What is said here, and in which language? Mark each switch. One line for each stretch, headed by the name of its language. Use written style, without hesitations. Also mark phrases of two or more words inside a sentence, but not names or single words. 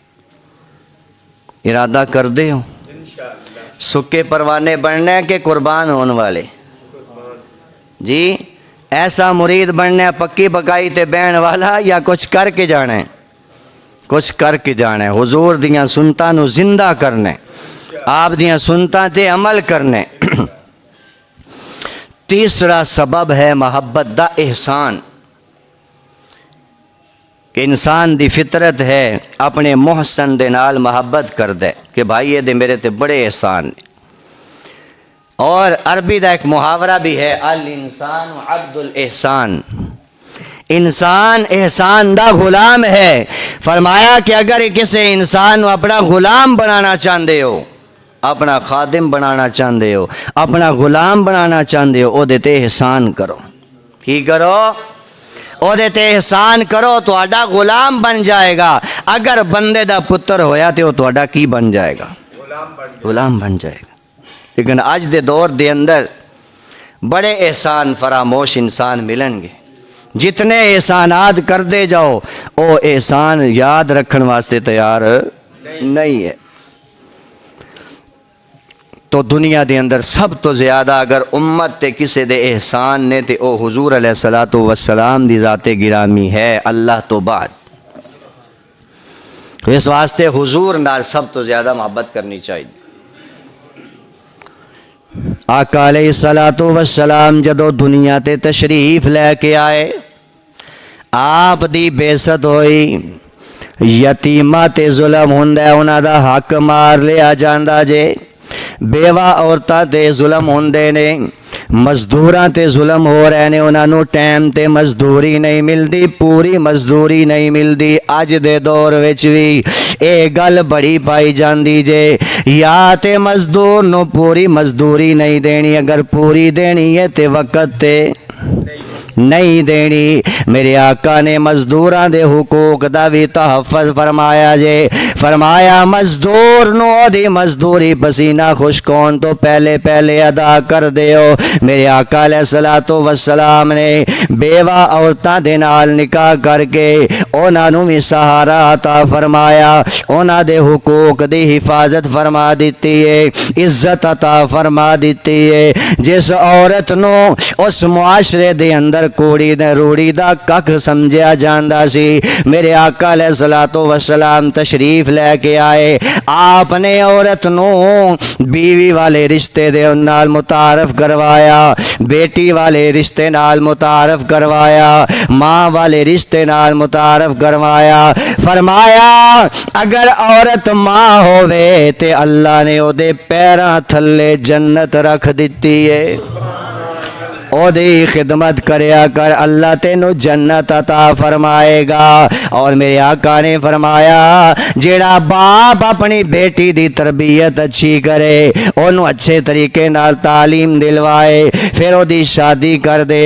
Punjabi: ارادہ کر دے ہو
Arabic: انشاءاللہ
Punjabi: سکے پروانے بننا ہے کہ قربان ہونے والے؟ جی ایسا مرید بننا ہے پکی پکائی تے بہن والا، یا کچھ کر کے جانا ہے؟
Urdu: کچھ کر کے جانا ہے،
Punjabi: حضور دیاں سنتاں نو زندہ کرنا ہے، آپ دیاں سنتاں تے عمل کرنے۔ تیسرا سبب ہے محبت دا احسان کہ انسان دی فطرت ہے اپنے محسن دے نال محبت کر دے کہ بھائی یہ دے میرے تے بڑے احسان نے. اور عربی دا ایک محاورہ بھی ہے
Arabic: الانسان عبد الاحسان،
Punjabi: انسان احسان دا غلام ہے.
Urdu: فرمایا کہ اگر کسی انسان اپنا غلام بنانا چاہتے ہو، اپنا خادم بنانا چاہتے ہو، اپنا غلام بنانا چاہتے ہو،
Punjabi: او دے تے احسان کرو. کی کرو؟ او دے تے احسان کرو تو آڈا غلام بن جائے گا. اگر بندے دا پتر ہویا تے وہ تو آڈا کی بن جائے گا؟
Urdu: غلام بن جائے گا.
Punjabi: لیکن آج دے دور دے اندر بڑے احسان فراموش انسان ملن گے. جتنے احسانات کر دے جاؤ او احسان یاد رکھن واسطے تیار نہیں ہے. تو دنیا دے اندر سب تو زیادہ اگر امت تے کسے دے احسان نے تے او حضور
Arabic: علیہ الصلوۃ والسلام
Punjabi: دی ذات گرامی ہے اللہ تو بعد. اس واسطے حضور نال سب تو زیادہ محبت کرنی چاہیے. آقا
Arabic: علیہ الصلوۃ والسلام
Punjabi: جدو دنیا تے تشریف لے کے آئے، آپ دی بےعزت ہوئی، یتیماں تے ظلم ہوندا ہے، انہاں دا حق مار لیا جاندا جے، بیوہ عورتاں تے ظلم ہوندے نے، مزدوراں تے ظلم ہو رہے نے، انہاں نوں ٹائم تے مزدوری نہیں ملدی، پوری مزدوری نہیں ملدی. اج دے دور وچ وی اے گل بڑی پائی جاندی جے، یا تے مزدور نو پوری مزدوری نہیں دینی، اگر پوری دینی ہے تے وقت تے نہیں دینی. میرے آقا نے مزدوراں دے حقوق دا بھی تحفظ فرمایا جے. فرمایا مزدور نو دی مزدوری پسینہ خشک ہون تو پہلے پہلے ادا کر دیو. میرے آقا
Arabic: علیہ الصلوۃ والسلام
Punjabi: نے بیوہ عورتاں دے نال نکاح کر کے انہاں نوں بھی سہارا عطا فرمایا، انہاں دے حقوق دی حفاظت فرما دیتی ہے، عزت عطا فرما دیتی ہے. جس عورت نو اس معاشرے دے اندر کوڑی نے روڑی دا کک سمجھیا جاندا سی،
Urdu: میرے آقا
Arabic: علیہ الصلوۃ والسلام
Urdu: تشریف لے کے آئے.
Punjabi: آپ نے عورت نو بیوی والے رشتے دے نال متعارف کروایا، بیٹی والے رشتے نال متعارف کروایا، ماں والے رشتے نال متعارف کروایا. فرمایا اگر عورت ماں ہووے تے اللہ نے او دے پیراں تھلے جنت رکھ دتی ہے. او دی خدمت کریا کر، اللہ تینو جنت عطا فرمائے گا. اور میرے آقا نے فرمایا جیڑا باپ اپنی بیٹی دی تربیت اچھی کرے، انہوں اچھے طریقے نال تعلیم دلوائے، پھر او دی شادی کر دے.